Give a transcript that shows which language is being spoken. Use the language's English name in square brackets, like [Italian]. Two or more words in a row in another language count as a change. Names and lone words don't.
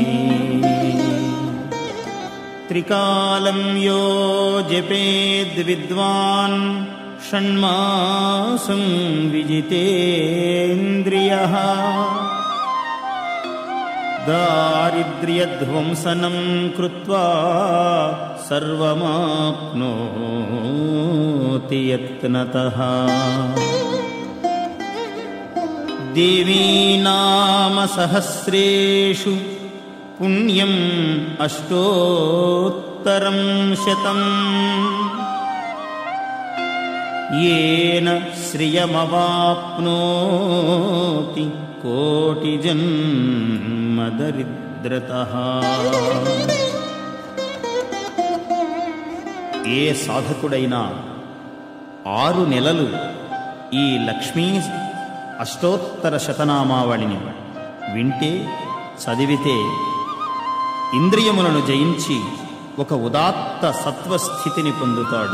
[Sanskrit] త్రికాలం యో జపేద్విద్వాన్ షణ్మాసం విజితేంద్రియః దారిద్ర్యధ్వంసనం కృత్వా సర్వమాప్నోతి యత్నతః. దేవీ నామ సహస్రేషు పుణ్యం అష్టోత్తరం శతం येन श्रियमवाप्नोति कोटिजन्मदरिद्रतः. [Telugu] ఏ సాధకుడైనా 6 నెలలు ఈ లక్ష్మీ అష్టోత్తర శతనామావళిని వింటే చదివితే ఇంద్రియములను జయించి ఒక ఉదాత్త సత్వస్థితిని పొందుతాడు.